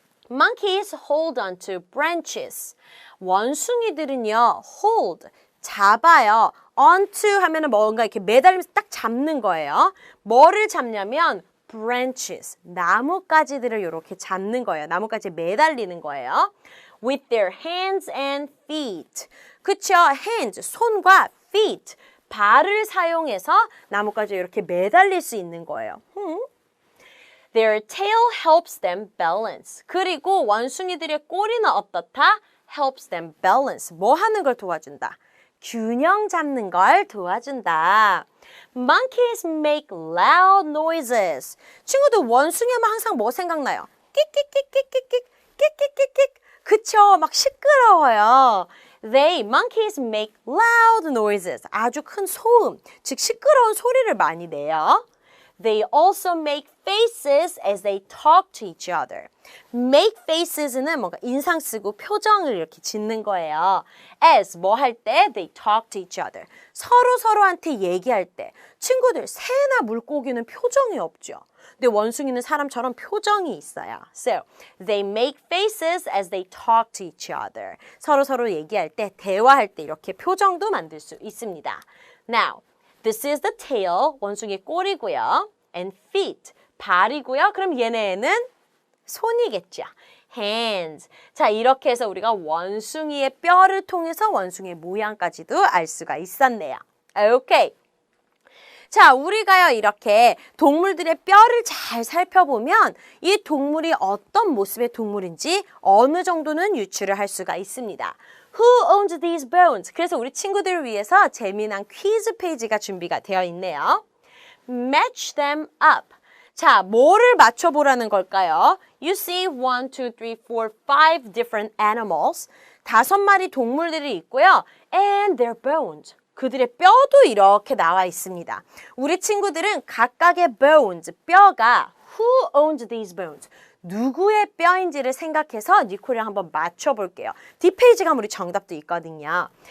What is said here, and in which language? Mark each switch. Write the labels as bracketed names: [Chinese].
[English] Monkeys hold on to branches. [Korean] 원숭이들은요, hold, 잡아요. onto 하면은 뭔가 이렇게 매달리면서 딱 잡는 거예요. 뭐를 잡냐면 branches, 나뭇가지들을 이렇게 잡는 거예요. 나뭇가지에 매달리는 거예요. [English] With their hands and feet. [Korean] 그쵸? hands, 손과 feet, 발을 사용해서 나뭇가지에 이렇게 매달릴 수 있는 거예요. [English] Their tail helps them balance. [Korean] 그리고 원숭이들의 꼬리는 어떻다? [English] Helps them balance. [Korean] 뭐 하는 걸 도와준다? 균형 잡는 걸 도와준다. [English] Monkeys make loud noises. [Korean] 친구들 원숭이 하면 항상 뭐 생각나요? 끽끽끽끽끽, 끽끽끽끽. 그쵸? 막 시끄러워요. [English] Monkeys make loud noises. [Korean] 아주 큰 소음, 즉 시끄러운 소리를 많이 내요. [English] They also make faces as they talk to each other. [Korean] Make faces는 뭔가 인상 쓰고 표정을 이렇게 짓는 거예요. [English] As [Korean] 뭐 할 때 [English] they talk to each other. [Korean] 서로한테 얘기할 때 친구들 새나 물고기는 표정이 없죠. 근데 원숭이는 사람처럼 표정이 있어요. [English] So, they make faces as they talk to each other. [Korean] 서로 얘기할 때, 대화할 때 이렇게 표정도 만들 수 있습니다. [English] Now, this is the tail, [Korean] 원숭이의 꼬리고요. [English] And feet, [Korean] 발이고요. 그럼 얘네는 손이겠죠. hands. 자, 이렇게 해서 우리가 원숭이의 뼈를 통해서 원숭이의 모양까지도 알 수가 있었네요. 오케이. 자, 우리가요, 이렇게 동물들의 뼈를 잘 살펴보면 이 동물이 어떤 모습의 동물인지 어느 정도는 유추를 할 수가 있습니다. [English] Who owns these bones? [Korean] 그래서 우리 친구들을 위해서 재미난 퀴즈 페이지가 준비가 되어 있네요. [English] Match them up. [Korean] 자, 뭐를 맞춰보라는 걸까요? [English] You see 1, 2, 3, 4, 5 different animals. [Korean] 5마리 동물들이 있고요. [English] And their bones. [Korean] 그들의 뼈도 이렇게 나와 있습니다. 우리 친구들은 각각의 bones, 뼈가 [English] Who owns these bones? [Korean] 누구의 뼈인지를 생각해서 니콜이랑 한번 맞춰볼게요. 뒷페이지 가면 우리 정답도 있거든요.